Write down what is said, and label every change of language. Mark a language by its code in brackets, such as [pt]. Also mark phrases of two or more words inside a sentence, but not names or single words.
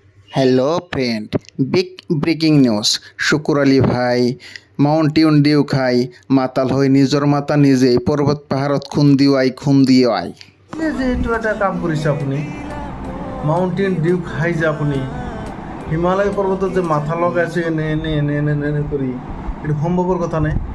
[en] Hello friend, big breaking news. [as] শুকুর আলী ভাই মাউন্টেন ডিউ খাই মাতাল হৈ নিজৰ মাতা নিজেই পৰ্বত পাহাৰত খুন দিৱাই যে এইটো এটা কাম কৰিছে আপুনি মাউণ্টেইন ডিউ খাই যে আপুনি হিমালয় পৰ্বতত যে মাথা লগাইছে এনে এনে এনে এনে এনে কৰি এইটো সম্ভৱৰ কথা নাই।